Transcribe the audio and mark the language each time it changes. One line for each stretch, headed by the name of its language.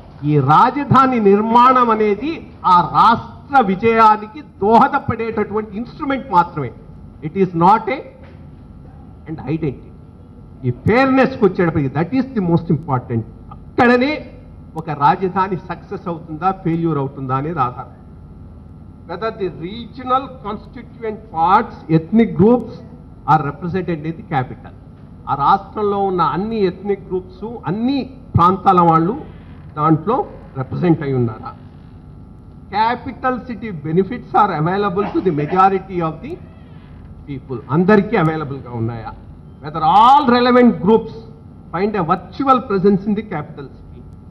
Telugu: ఈ రాజధాని నిర్మాణం అనేది ఆ రాష్ట్ర విజయానికి దోహదపడేటటువంటి ఇన్స్ట్రుమెంట్ మాత్రమే.
English: It is not a and identity.
Telugu: ఈ ఫేర్నెస్కి వచ్చేటప్పటికి
English: That is the most important.
Telugu: అక్కడనే ఒక రాజధాని సక్సెస్ అవుతుందా ఫెయిల్యూర్ అవుతుందా అనేది ఆధారం.
English: whether the regional constituent parts, ethnic groups are represented in the capital.
Telugu: ఆ రాష్ట్రంలో ఉన్న అన్ని ఎథ్నిక్ గ్రూప్స్, అన్ని ప్రాంతాల వాళ్ళు దాంట్లో రిప్రజెంట్ అయి ఉన్నారా?
English: Capital city benefits are available to the majority of the people.
Telugu: అందరికీ అవైలబుల్గా ఉన్నాయా?
English: Whether all relevant groups find a virtual presence in the capital city.